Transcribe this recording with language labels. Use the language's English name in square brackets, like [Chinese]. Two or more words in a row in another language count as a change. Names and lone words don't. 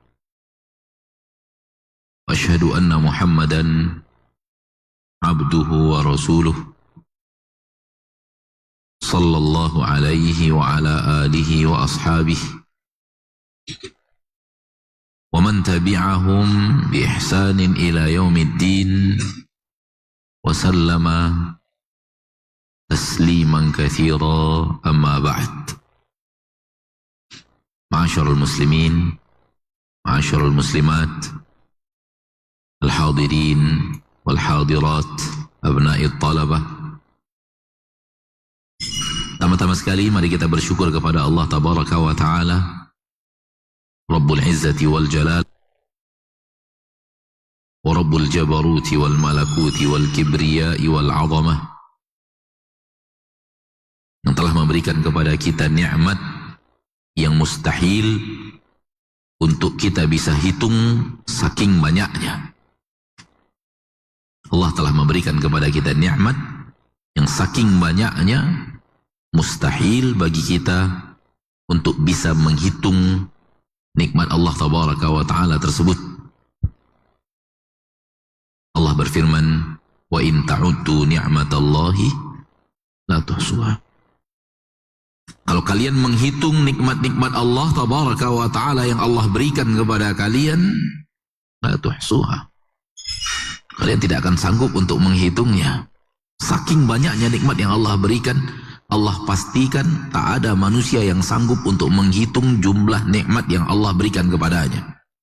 [Arabic] وأشهد أن محمدا عبده ورسوله صلى الله عليه وعلى آله وأصحابه ومن تبعهم بإحسان إلى يوم الدين وسلم تسليما كثيرا أما بعد. معاشر المسلمين، معاشر المسلمات، الحاضرين والحاضرات، أبنائي الطلبة. [Indonesian] Pertama-tama sekali mari kita bersyukur kepada Allah [Arabic] تبارك وتعالى، رب العزة والجلال ورب الجبروت والملكوت والكبرياء والعظمة, [Indonesian] yang telah memberikan kepada kita nikmat yang mustahil untuk kita bisa hitung saking banyaknya. Allah telah memberikan kepada kita nikmat yang saking banyaknya mustahil bagi kita untuk bisa menghitung nikmat Allah [Arabic] تبارك وتعالى [Indonesian] tersebut. Allah berfirman, [Arabic] وإن تعدوا نعمة الله لا تحصوها. [Indonesian] Kalau kalian menghitung nikmat-nikmat Allah [Arabic] تبارك وتعالى [Indonesian] yang Allah berikan kepada kalian, [Arabic] لا تحصوها, [Indonesian] kalian tidak akan sanggup untuk menghitungnya. Saking banyaknya nikmat yang Allah berikan, Allah pastikan tak ada manusia yang sanggup untuk menghitung jumlah nikmat yang Allah berikan kepadanya.